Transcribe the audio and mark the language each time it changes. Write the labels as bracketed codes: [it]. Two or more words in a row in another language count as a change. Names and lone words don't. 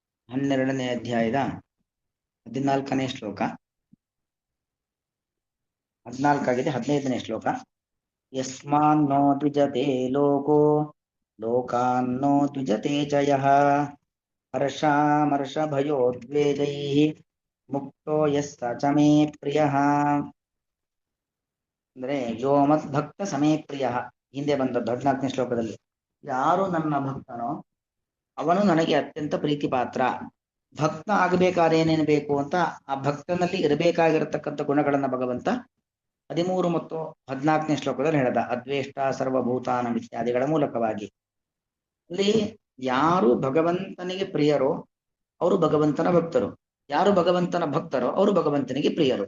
[kn] 12ನೇ ಅಧ್ಯಾಯದ 14ನೇ ಶ್ಲೋಕ. 14 ಆಗಿದೆ, 15ನೇ ಶ್ಲೋಕ. [sa] ಯಸ್ಮಾನ್ನೋ ದ್ವಿಜತೆ ಲೋಕೋ ಲೋಕಾನ್ನೋ ದ್ವಿಜತೆ ಚ ಯಃ ಹರ್ಷಾಮರ್ಷ ಭಯೋದ್ವೇಗೈಃ ಮುಕ್ತೋ ಯಸ್ಸ ಚ ಮೇ ಪ್ರಿಯಃ. [kn] ಅಂದ್ರೆ [sa] ಯೋ ಮತ್ ಭಕ್ತ ಸಮೇ ಪ್ರಿಯಃ [kn] ಹಿಂದೆ ಬಂದದ್ದು 14ನೇ ಶ್ಲೋಕದಲ್ಲಿ. ಯಾರು ನನ್ನ ಭಕ್ತನೋ ಅವನು ನನಗೆ ಅತ್ಯಂತ ಪ್ರೀತಿ ಪಾತ್ರ. ಭಕ್ತ ಆಗಬೇಕಾದ್ರೆ ಏನೇನು ಬೇಕು ಅಂತ ಆ ಭಕ್ತನಲ್ಲಿ ಇರಬೇಕಾಗಿರತಕ್ಕಂಥ ಗುಣಗಳನ್ನ ಭಗವಂತ 13 ಮತ್ತು 14ನೇ ಶ್ಲೋಕದಲ್ಲಿ ಹೇಳಿದ. [sa] ಅದ್ವೇಷ್ಟ ಸರ್ವಭೂತಾನ [kn] ಇತ್ಯಾದಿಗಳ ಮೂಲಕವಾಗಿ ಅಲ್ಲಿ ಯಾರು ಭಗವಂತನಿಗೆ ಪ್ರಿಯರೋ ಅವರು ಭಗವಂತನ ಭಕ್ತರು, ಯಾರು ಭಗವಂತನ ಭಕ್ತರೋ ಅವರು ಭಗವಂತನಿಗೆ ಪ್ರಿಯರು.